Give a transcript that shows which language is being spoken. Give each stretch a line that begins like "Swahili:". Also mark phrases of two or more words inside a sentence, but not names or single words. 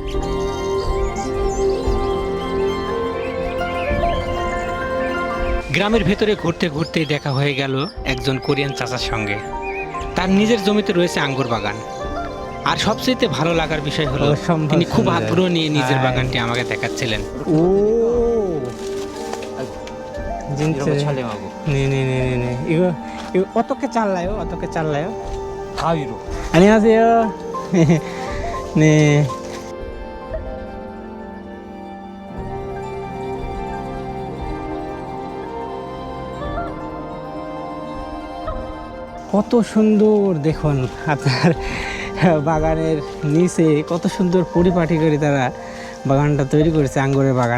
Bangla: গ্রামের ভেতরে ঘুরতে ঘুরতেই দেখা হয়ে গেল একজন কোরিয়ান চাচার সঙ্গে। তার নিজের জমিতে রয়েছে আঙ্গুর বাগান, আর সবচেয়ে ভালো লাগার বিষয় হলো তিনি খুব আগ্রহ নিয়ে নিজের বাগানটি আমাকে দেখাচ্ছিলেন।
Korean: 오, 진짜. 네네네네. 이거 어떻게 잘라요? 어떻게 잘라요? 가위로. 안녕하세요. 네.
Bangla: কত সুন্দর দেখুন আপনার বাগানের নিচে কত সুন্দর পরিপাটি করে তারা বাগানটা তৈরি করেছে, আঙ্গুরের বাগান।